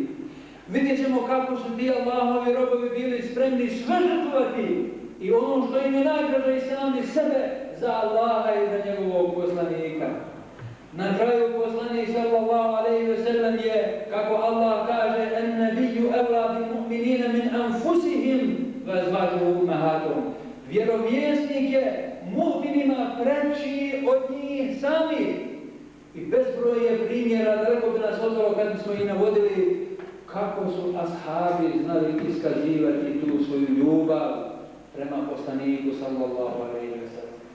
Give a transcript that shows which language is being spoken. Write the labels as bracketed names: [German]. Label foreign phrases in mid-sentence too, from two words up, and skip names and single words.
[Bosnian] Vidjet ćemo kako su ti Allahovi robovi bili spremni sve žrtvovati i ono što im je najdraže i sami sebe za Allaha i za njegovog poslanika. Na kraju poslanik [Arabic] صلى الله عليه وسلم [Bosnian] je, kako Allah kaže: [Arabic] النبي أولى بالمؤمنين من أنفسهم وأزواجهم أمهاتهم. [Bosnian] Vjerovjesnik je mu'minima preči od njih sami. I bezbroj je primjera, daleko bi nas odvelo kad bismo ih navodili, kako su ashabi znali iskazivati tu svoju ljubav prema poslaniku [Arabic] صلى الله عليه وسلم.